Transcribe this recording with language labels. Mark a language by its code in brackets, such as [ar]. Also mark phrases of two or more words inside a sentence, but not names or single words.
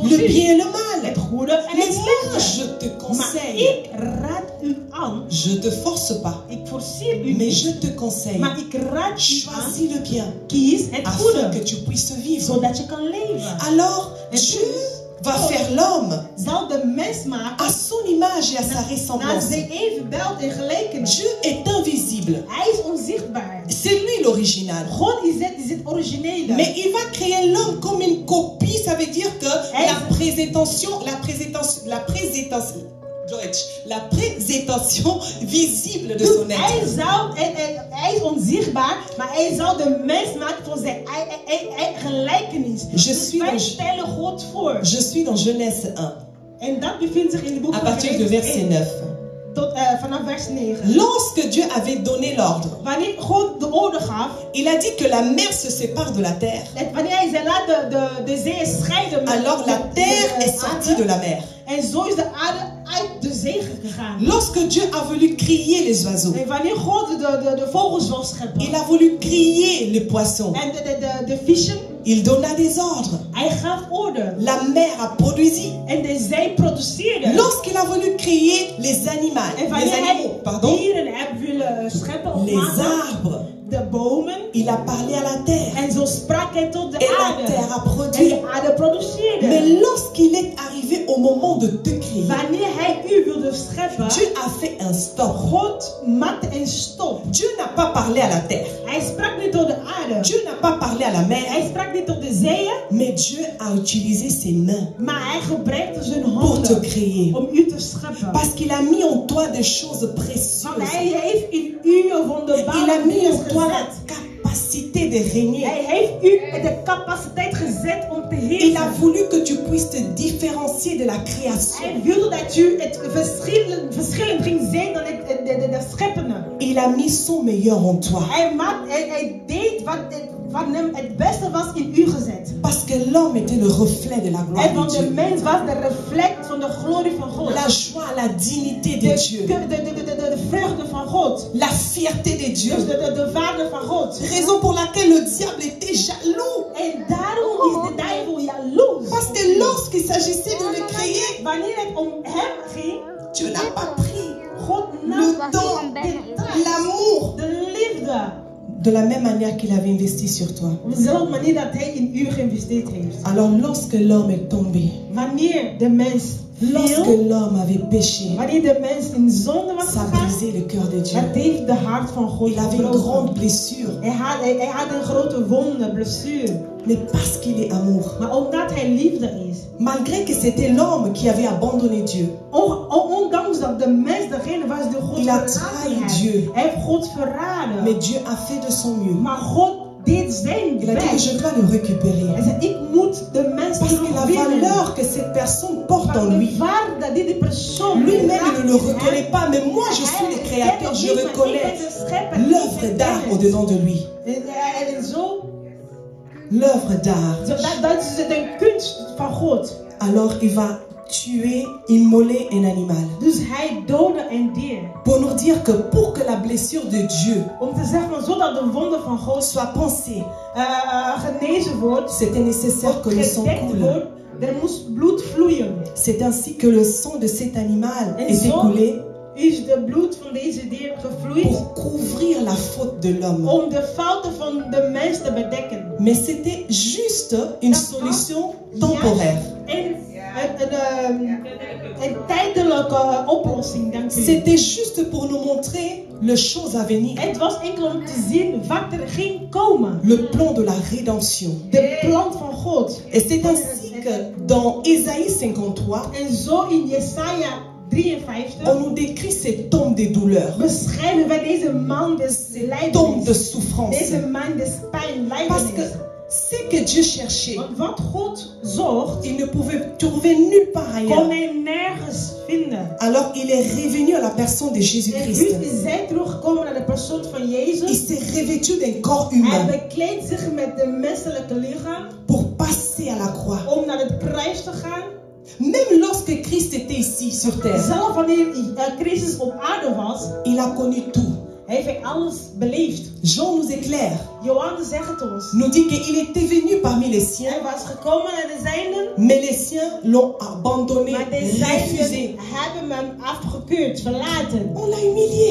[fr] le [nl] u. [fr] bien et le mal. [nl] Het goede en [fr] Mais [nl] het [fr] moi, [nl] slechte. [fr] je te [nl] Maar [fr] conseille. [nl] ik raad u aan. [fr] Je te force pas, [nl] Ik forceer u [fr] mais [nl] niet. [fr] je te conseille. [nl] Maar ik raad u aan. [fr] Choisis le bien [nl] Kies het [fr] afin [nl] goede. [fr] que tu puisses vivre. [nl] Zodat je kan leven. [fr] Alors, Dieu va faire l'homme [nl] Zal de mens maken [fr] à son image et à sa [nl] naar [fr] ressemblance. [nl] zijn evenbeeld en gelijkenis. [fr] Dieu est invisible. [nl] Hij is onzichtbaar. [fr] C'est lui l'original. [nl] God is het originele. [fr] Mais il va créer l'homme comme une copie. Ça veut dire que la présentation visible de son être. [nl] Hij is onzichtbaar, maar hij zal de mens maken voor zijn gelijkenis. Dus wij stellen God voor. [fr] Je suis dans Genèse 1. [nl] En dat bevindt zich in de boek [fr] À [nl] van [fr] partir de verset 9. [nl] vanaf vers 9. [fr] Lorsque Dieu avait donné l'ordre, [nl] Wanneer God de orde gaf, [fr] il a dit que la mer se sépare de la terre. [nl] Wanneer hij zei laat de zee scheiden. [fr] Alors la terre est sortie de la mer. [nl] En zo is de aarde uit de zee gegaan. [fr] Lorsque Dieu a voulu crier les oiseaux, [nl] En wanneer God de vogels wil scheppen, [fr] il a voulu crier les poissons. [nl] en de vissen, [fr] Il donna des ordres. [nl] hij gaf orde. [fr] La mer a produit. [nl] En de zee produceerde. [fr] Lorsqu'il a voulu crier les animaux, [nl] En wanneer hij pardon, dieren heeft willen scheppen of [fr] les [nl] maken, [fr] arbres, [nl] de bomen, [fr] il a parlé à la terre. [nl] en zo sprak hij tot de [fr] Et la [nl] aarde. [fr] terre a [nl] En [fr] produit. [nl] de aarde produceerde. [fr] Mais lorsqu'il est arrivé au moment de te crier, [nl] Wanneer hij u wilde scheppen, [fr] Dieu a fait un stop. [nl] God maakte een stop. [fr] Dieu n'a pas parlé à la terre. [nl] Hij sprak niet tot de aarde. [fr] Dieu n'a pas parlé à la mer. [nl] Hij sprak niet tot de zeeën, [fr] Mais Dieu a utilisé ses mains [nl] maar hij gebruikte zijn [fr] pour te [nl] handen [fr] créer. [nl] om u te scheppen. [fr] Parce qu'il a mis en toi des choses [nl] Want [fr] précieuses. [nl] hij heeft in u een [fr] Il a [nl] wonderbare [fr] mis [nl] dingen [fr] en toi la [nl] gezet. [fr] capacité de régner. [nl] Hij heeft u de capaciteit gezet om te [fr] Il a [nl] heersen. [fr] voulu que tu puisses te différencier de la création. [nl] Hij wilde dat u het verschillend ging zijn dan de scheppende. [fr] Il a mis son meilleur en toi. [nl] Hij deed wat hem het beste was in u gezet. [fr] Parce que l'homme était le reflet de la gloire [nl] En want de [fr] de Dieu. [nl] mens was de reflect van de glorie van God. [fr] La joie, la dignité de Dieu. [nl] De vreugde van God. [fr] La fierté de Dieu. [nl] Dus de waarde van God. [fr] Raison pour laquelle le diable était jaloux. [nl] En daarom is de duivel jaloers. [fr] Parce que lorsqu'il s'agissait de le créer, [nl] Wanneer het om hem ging, [fr] Dieu n'a pas pris [nl] God nam [fr] le temps, l'amour. [nl] de liefde. [fr] De la même manière qu'il avait investi sur toi. [nl] Op dezelfde manier dat hij in u geïnvesteerd heeft. [fr] Alors lorsque l'homme est tombé, [nl] Wanneer de mens [fr] lorsque [nl] viel, [fr] l'homme avait péché, [nl] wanneer de mens in zonde was [fr] ça a [nl] gegaan, [fr] brisé le cœur de Dieu. [nl] dat heeft de hart van God [fr] Il avait une grande [nl] gebroken. [fr] blessure. [nl] Hij had een grote wonde, blessure. [fr] Mais parce qu'il est amour, [nl] Maar omdat hij liefde is, [fr] malgré que c'était l'homme qui avait abandonné Dieu, [nl] ondanks dat de mens degene was die God [fr] Il a [nl] verraden [fr] trahi [nl] heeft. [fr] Dieu. [nl] Hij heeft God verraden. [fr] mais Dieu a fait de son mieux. [nl] Maar God deed zijn [fr] Il a dit que [nl] best. [fr] je dois le [nl] Hij [fr] récupérer. [nl] zei, ik moet de mens [fr] Parce que la [nl] terugwinnen. [fr] valeur que cette personne porte en [nl] Want [fr] lui, [nl] de waarde dat die persoon [fr] lui-même il ne le [nl] draagt, [fr] reconnaît pas, mais moi je suis le créateur, je reconnais l'œuvre d'art au-dedans de lui. [nl] En zo, [fr] L'œuvre d'art. [nl] dat is de kunst van God. [fr] Alors il va tuer, immoler un animal. [nl] Dus hij doodde een dier. [fr] Pour nous dire que pour que la blessure de Dieu [nl] Om te zeggen, van, zodat de wonde van God [fr] soit pansée, [nl] genezen wordt, [fr] c'était nécessaire que le sang [nl] gedekt [fr] coule. [nl] wordt, er moest bloed vloeien. [fr] C'est ainsi que le sang de cet animal [nl] En [fr] est [nl] zo [fr] écoulé [nl] is de bloed van deze dier gevloeid [fr] pour couvrir la faute de l'homme. [nl] om de fouten van de mens te bedekken. [fr] Mais c'était juste une solution temporaire. [nl] Een tijdelijke oplossing, dank u. [fr] C'était juste pour nous montrer le chose à venir. [nl] Het was enkel om te zien wat er ging komen. [fr] Le plan de la rédemption. [nl] De plan van God. [fr] Et c'est ainsi que dans Ésaïe 53, [nl] En zo in Jesaja 53 [fr] on nous décrit ces tombes des douleurs, [nl] beschrijven wij deze man des [fr] tombes de [nl] lijdenis. [fr] souffrance. [nl] Deze man des pijn, [fr] Parce que [nl] lijdenis. [fr] Ce que Dieu cherchait, [nl] Want wat God zocht, [fr] il ne pouvait trouver nulle part [nl] kon [fr] ailleurs. [nl] hij nergens vinden. [fr] Alors il est revenu à la personne de [nl] En [fr] Jésus-Christ. [nl] nu is hij teruggekomen naar de persoon van [fr] Il [nl] Jezus. [fr] s'est revêtu d'un corps [nl] Hij [fr] humain [nl] bekleedt zich met de menselijke lichaam [fr] pour passer à la croix. [nl] om naar het kruis te gaan. [fr] Même lorsque Christ était ici sur terre, [nl] Zelf wanneer Christus op aarde was, [fr] il a connu tout. [nl] heeft hij alles beleefd. [fr] Jean nous éclaire, [nl] Johannes zegt het ons. [fr] nous dit qu'il était venu parmi les siens, [nl] Hij was gekomen naar de zijnen, [fr] mais les siens l'ont abandonné, [nl] maar de [fr] refusé. [nl] zijnen hebben hem afgekeurd, verlaten. [fr] On l'a humilié,